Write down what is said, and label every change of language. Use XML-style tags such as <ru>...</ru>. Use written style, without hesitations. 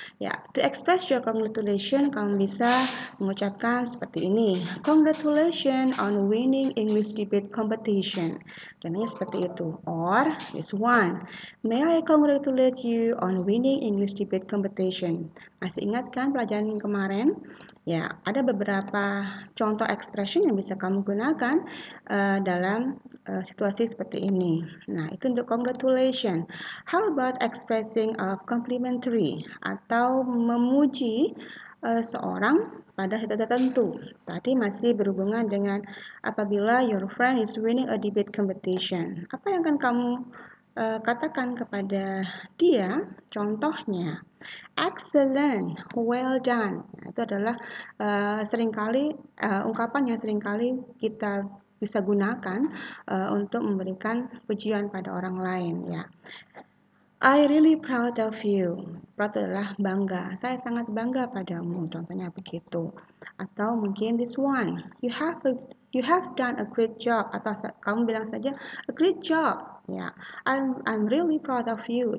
<en>Ya, to express your congratulation,</en> <id>kamu bisa mengucapkan seperti ini,</id> <en>congratulations on winning English debate competition.</en> <id>Contohnya seperti itu.</id> <en>Or this one, may I congratulate you on winning English debate competition?</en> <id>Masih ingat kan pelajaran yang kemarin? Ya, ada beberapa contoh expression yang bisa kamu gunakan dalam situasi seperti ini. Nah, itu untuk congratulation.</id> <en>How about expressing a complimentary</en> <id>atau memuji seorang pada hal tertentu. Tadi masih berhubungan dengan apabila</id> <en>your friend is winning a debate competition.</en> <id>Apa yang akan kamu katakan kepada dia?</id> <en>Contohnya, excellent, well done.</en> <id>Itu adalah seringkali ungkapan yang seringkali kita bisa gunakan untuk memberikan pujian pada orang lain ya.</id> <en>I really proud of you. Proud</en> <id>adalah bangga. Saya sangat bangga padamu. Contohnya begitu. Atau mungkin</id> <en>this one, you have done a great job.</en> <id>Atau kamu bilang saja</id> <en>a great job. Ya, I'm really proud of you.</en>